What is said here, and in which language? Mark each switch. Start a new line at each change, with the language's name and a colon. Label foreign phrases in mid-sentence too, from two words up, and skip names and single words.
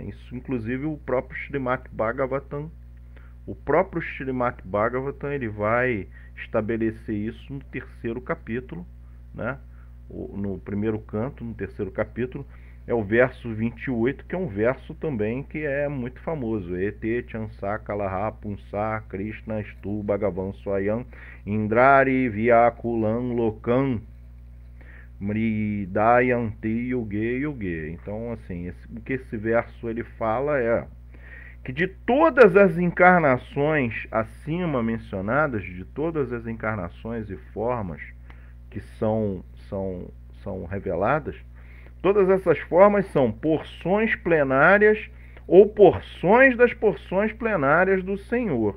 Portuguese: Isso, inclusive, o próprio Srimad Bhagavatam, ele vai estabelecer isso no 3º capítulo, né? No primeiro canto, no 3º capítulo, é o verso 28, que é um verso também que é muito famoso.
Sanskrit: एते चांश कलाः पुंसः कृष्ण स्तु भगवान् स्वयम् इन्द्रारि व्याकुलं लोकं मृडयन्ति युगे युगे.
Portuguese: Então, assim, o que esse verso ele fala é que de todas as encarnações acima mencionadas, de todas as encarnações e formas que são reveladas, todas essas formas são porções plenárias ou porções das porções plenárias do Senhor.